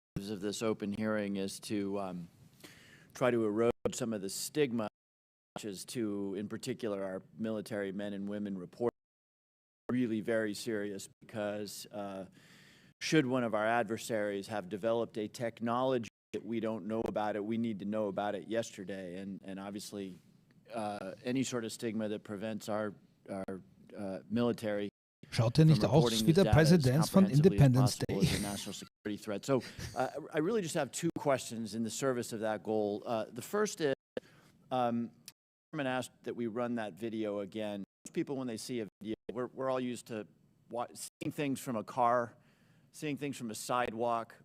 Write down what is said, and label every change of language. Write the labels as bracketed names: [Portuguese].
[English] Of this open hearing is to try to erode some of the stigma, which is to, in particular, our military men and women report really very serious, because should one of our adversaries have developed a technology that we don't know about it, we need to know about it yesterday. And obviously, any sort of stigma that prevents our military [German] Schaut nicht aus wie der Präsident von Independence Day. [English] National security threat. So I really just have two questions in the service of that goal. The first is, Chairman asked that we run that video again. Most people, when they see a video, we're all used to seeing things from a car, seeing things from a sidewalk.